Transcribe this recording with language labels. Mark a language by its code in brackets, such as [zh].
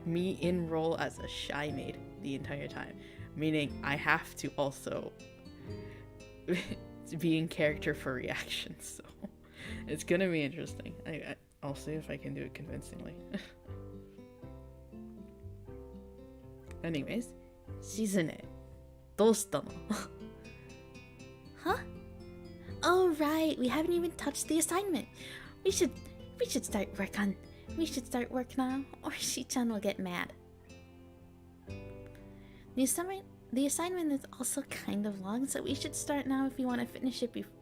[en] Me in role as a shy maid the entire time, meaning I have to also be in character for reactions. So, it's gonna be interesting. I'll see if I can do it convincingly. Anyways, Shizune, [ja] どうしたの? [en] Huh? Oh right, we haven't even touched the assignment. We should start work now, or Shi-chan will get mad. The assignment is also kind of long, so we should start now if you want to finish it before.